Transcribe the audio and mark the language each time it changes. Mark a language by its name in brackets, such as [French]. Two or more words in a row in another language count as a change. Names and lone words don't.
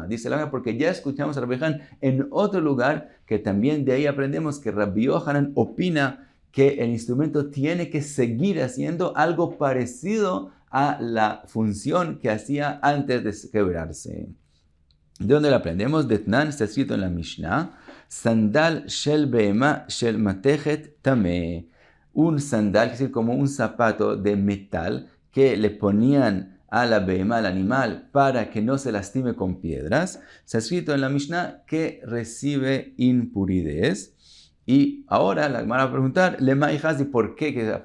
[Spanish] Dice la Gemara, porque ya escuchamos a Rabbi Yochanan en otro lugar, que también de ahí aprendemos que Rabbi Yochanan opina que el instrumento tiene que seguir haciendo algo parecido a la función que hacía antes de quebrarse. ¿De dónde lo aprendemos? De Tnan, está escrito en la Mishnah, [Hebrew] סנדל של בהמה של מתכת טמא. [Spanish] Un sandal, es decir, como un zapato de metal que le ponían a la behemá, al animal, para que no se lastime con piedras. Se ha escrito en la Mishnah que recibe impuridades. Y ahora la Gemara va a preguntar, ¿por qué?